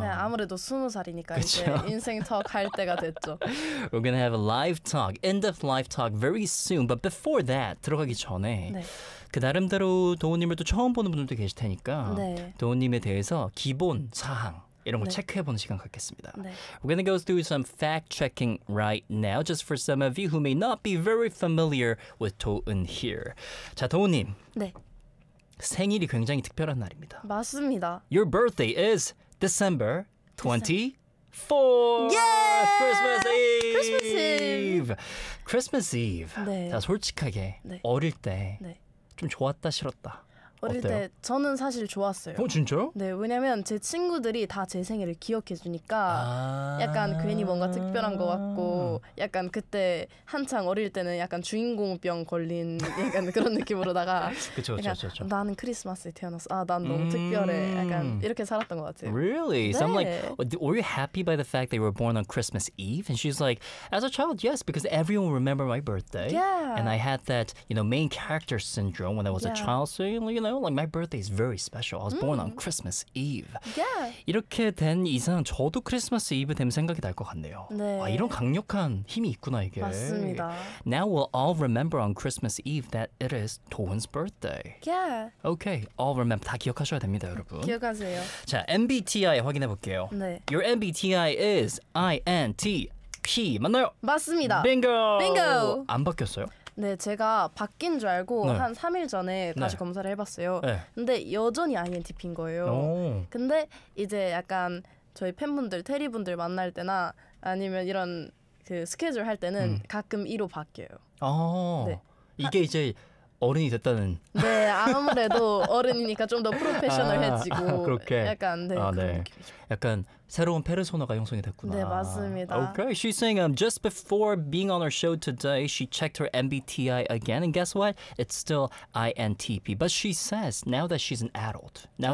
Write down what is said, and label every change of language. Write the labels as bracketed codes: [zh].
[ko] 네, 아무래도 스무 살이니까 이제 인생 talk 할 때가 됐죠. [en] We're gonna have a live talk, in-depth live talk very soon. But before that, 들어가기 전에 [ko] 네. 그 나름대로 도훈님을 또 처음 보는 분들도 계실 테니까 네. 도훈님에 대해서 기본 사항 이런 거 네. 체크해 보는 시간 갖겠습니다. 네. [en] We're gonna go through some fact checking right now, just for some of you who may not be very familiar with 도훈 here. [ko] 자, 도훈님. 네. 생일이 굉장히 특별한 날입니다. 맞습니다. [en] Your birthday is December 24. Yeah! Christmas Eve! Christmas Eve! Christmas Eve. [ko] 네. 자, 솔직하게 네. 어릴 때 네. 좀 좋았다 싫었다. 어릴 때 저는 사실 좋았어요. 어, 진짜요? 네, 왜냐면 제 친구들이 다 제 생일을 기억해주니까 아~ 약간 괜히 뭔가 특별한 것 같고 약간 그때 한창 어릴 때는 약간 주인공병 걸린 약간 그런 느낌으로다가 그쵸, 그쵸, 그쵸, 그쵸. 나는 크리스마스에 태어났어. 아, 난 너무 특별해. 약간 이렇게 살았던 것 같아요. [en] Really? [ko] 네. [en] So I'm like, were you happy by the fact that you were born on Christmas Eve? And she's like, as a child, yes, because everyone remember my birthday. Yeah. And I had that, you know, main character syndrome when I was yeah. a child. So, you know, like my birthday is very special. I was born on Christmas Eve. Yeah. [ko] 이렇게 된 이상 저도 크리스마스 이브 되면 생각이 날 것 같네요. 네. 와, 이런 강력한 힘이 있구나 이게. 맞습니다. [en] Now we'll all remember on Christmas Eve that it is 도훈's birthday. Yeah. [ko] Okay. All remember. 다 기억하셔야 됩니다, 여러분. 기억하세요. 자, MBTI 확인해 볼게요. 네. [en] Your MBTI is INTP. 맞나요? [ko] 맞습니다. [en] Bingo. Bingo. [ko] 안 바뀌었어요? 네, 제가 바뀐 줄 알고 네. 한 3일 전에 다시 네. 검사를 해봤어요. 네. 근데 여전히 INTP인 거예요. 오. 근데 이제 약간 저희 팬분들, 테리분들 만날 때나 아니면 이런 그 스케줄 할 때는 가끔 1로 바뀌어요. 아, 네. 이게 이제 어른이 됐다는. 네, 아무래도 어른이니까 좀 더 프로페셔널해지고. 아, 그렇게. 약간, 네, 아, 그런 네. 느낌이죠. 약간 새로운 페르소나가 형성이 됐구나. 네, 맞습니다. [en] Okay, she's saying just before being on our show today, she checked her MBTI again, and guess what? It's still INTP. But she says now that she's an adult, now